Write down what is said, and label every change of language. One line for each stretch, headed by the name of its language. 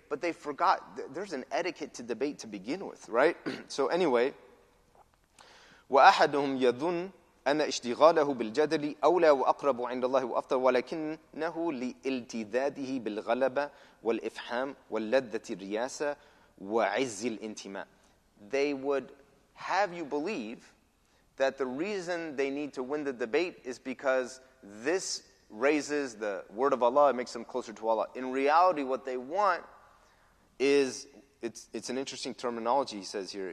English: But they forgot there's an etiquette to debate to begin with, right? So anyway,
Arabic: وَأَحَدُهُمْ يَظُنُّ أن اشتغاله بالجدل أولى وأقرب عند الله وأفضل ولكنه لالتذاذه بالغلبة والإفحام واللذة الرياسة وعز الانتماء.
English: They would have you believe that the reason they need to win the debate is because this raises the word of Allah, it makes them closer to Allah. In reality, what they want is, it's an interesting terminology he says here.